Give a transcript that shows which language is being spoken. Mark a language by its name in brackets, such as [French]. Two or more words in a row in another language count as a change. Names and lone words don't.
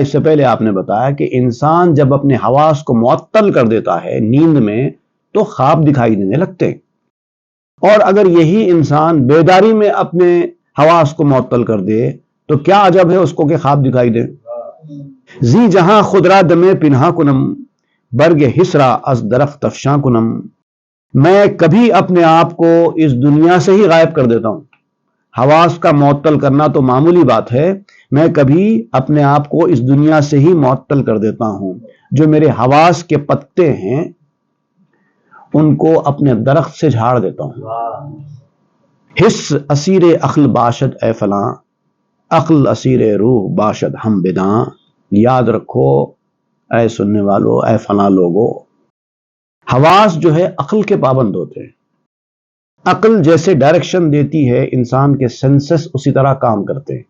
[Urdu] اس سے پہلے آپ نے بتایا کہ انسان جب اپنے حواس کو معطل کر دیتا ہے نیند میں تو خواب دکھائی دینے لگتے ہیں، اور اگر یہی انسان بیداری میں اپنے حواس کو معطل کر دے تو کیا عجب ہے اس کو کہ خواب دکھائی دے۔ [Persian] زی جہاں خودرا دمے پنہا کنم، برگ حسرا از درخت افشاں کنم۔ [Urdu] میں کبھی اپنے آپ کو اس دنیا سے ہی غائب کر دیتا ہوں۔ حواس کا معطل کرنا تو معمولی بات ہے، میں کبھی اپنے آپ کو اس دنیا سے ہی معطل کر دیتا ہوں۔ جو میرے حواس کے پتے ہیں ان کو اپنے درخت سے جھاڑ دیتا ہوں۔ [Persian] حس اسیر عقل باشد اے فلاں، عقل اسیر روح باشد ہم بداں۔ [Urdu] یاد رکھو اے سننے والو، اے فلاں لوگو، حواس جو ہے عقل کے پابند ہوتے ہیں۔ عقل جیسے ڈائریکشن دیتی ہے انسان کے سینسز اسی طرح کام کرتے ہیں۔